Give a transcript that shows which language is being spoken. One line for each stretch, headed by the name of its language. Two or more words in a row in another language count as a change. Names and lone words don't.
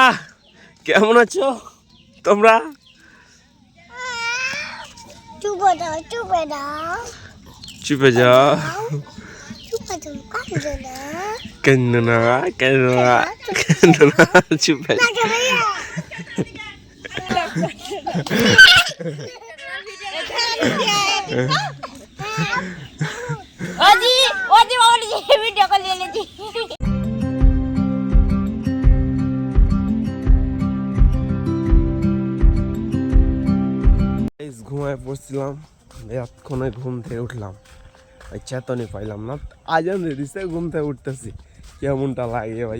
Bangla: কেমন আছো তোমরা? চুপে দাও চুপে দাও চুপে যাও, চুপে দাও কাঁদো না কেন না কেন না কেন না, চুপে
Hindi: ओजी ओजी बाबा ने
English: video call
Hindi: ले ली
Bangla: ঘুমায় পড়ছিলাম, এতক্ষণে ঘুম থেকে উঠলাম, চেতনই পাইলাম না। আজান দিছে, ঘুম থেকে উঠতেছি, কেমনটা লাগে ভাই।